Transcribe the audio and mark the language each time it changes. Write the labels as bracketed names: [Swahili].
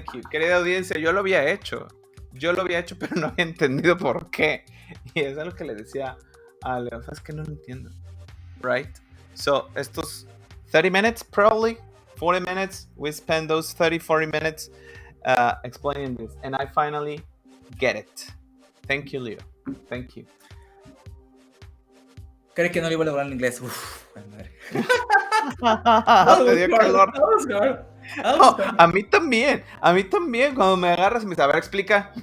[Spanish] Querida audiencia, yo lo había hecho, pero no había entendido por qué. Y es algo que le decía a Leo, es que no lo entiendo. [English] Right? So, estos 30 minutes, probably 40 minutes, we spend those 40 minutes explaining this, and I finally get it. Thank you, Leo. Thank you. [Spanish] Creo que no lo iba a lograr en inglés. Uf, madre. Te dio calor. [English] That was hard. [Spanish] No, a mí también, cuando me agarras y me dices, a ver, explica.